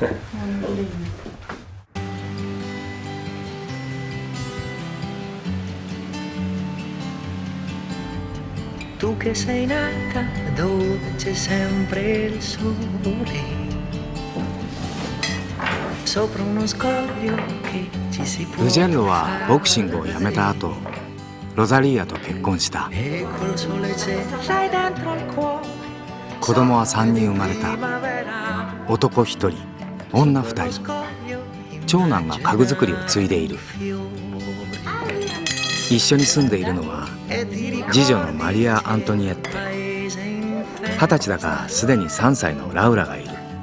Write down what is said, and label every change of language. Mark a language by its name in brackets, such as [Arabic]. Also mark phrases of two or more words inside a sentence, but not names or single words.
[Italian] Tu che sei nata dove c'è sempre il sole, sopra uno scoglio che ci si può [Japanese] ルジェッロはボクシングをやめた後、ロザリーアと結婚した。 [Italian] e col sole c'è sai dentro il cuore [Japanese] 子供は3人生まれた。 [Italian] primavera [Japanese] 男1人、女2人。長男が家具作りを継いでいる。 一緒に住んでいるのは次女のマリア・アントニエッテ。 20歳だがすでに3歳のラウラがいる。